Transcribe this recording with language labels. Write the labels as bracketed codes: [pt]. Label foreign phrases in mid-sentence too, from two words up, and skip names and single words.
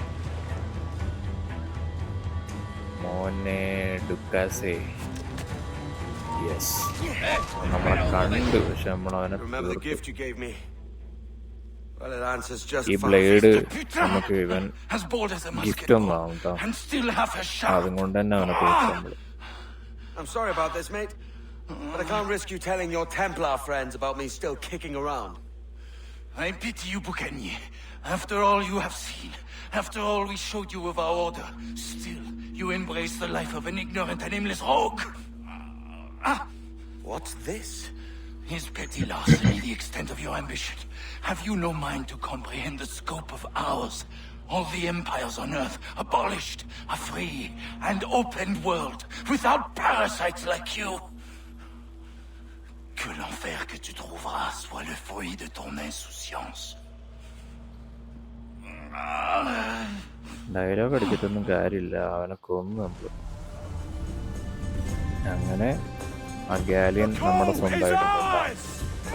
[ml] മോനെ ഡുക്കാസേ. യെസ്, നമ്മളെ കണ്ടു. പക്ഷെ നമ്മളവനെ ഈ ബ്ലേഡ് നമുക്ക് ഇവൻ ഗിഫ്റ്റ് ഒന്നും ആവും കേട്ടോ. അതുകൊണ്ട് തന്നെ അവനെ തീർക്കും നമ്മള്. [en] I'm sorry about this, mate, but I can't risk you telling your Templar friends about me still kicking around. I pity you, Boucanier. After all you have seen, after all we showed you of our order, still you embrace the life of an ignorant and aimless rogue. What's this? Is petty larceny the extent of your ambition? Have you no mind to comprehend the scope of ours? All the empires on Earth abolished, a free and open world, without parasites like you. [fr] Que l'enfer que tu trouveras soit le fruit de ton insouciance. [ml] ഡയലോഗ് അടിച്ചിട്ടൊന്നും കാര്യമില്ല, അവനെ കൊന്നു നമ്മൾ. അങ്ങനെ ആ ഗാലിയൻ നമ്മുടെ സ്വന്തമായിട്ട്